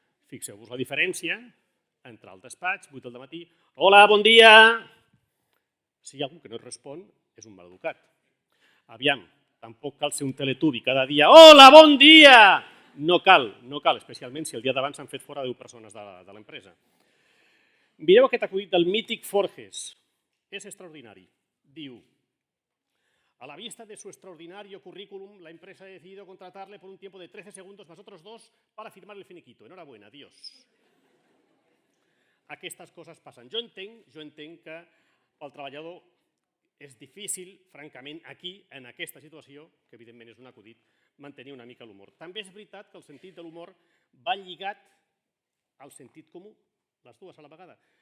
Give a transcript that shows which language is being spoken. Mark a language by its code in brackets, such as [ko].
[ca] Fixeu-vos la diferència entre el despatx, 8 del matí, hola, bon dia! Si hi ha algú que no et respon, és un maleducat. Aviam, tampoc cal ser un teletubi cada dia, hola, bon dia! No cal, especialment si el dia d'abans s'han fet fora 10 persones de l'empresa. Mireu aquest acudit del mític Forges. És extraordinari. [es] Diu, a la vista de su extraordinario currículum, la empresa ha decidido contratarle por un tiempo de 13 segundos más otros 2 para firmar el finiquito. Enhorabuena, adiós. [ca] Aquestes coses passen. Jo entenc que pel treballador és difícil, francament, aquí, en aquesta situació, que evidentment és un acudit, mantenir una mica l'humor. També és veritat que el sentit de l'humor va lligat al sentit comú, les dues a la vegada.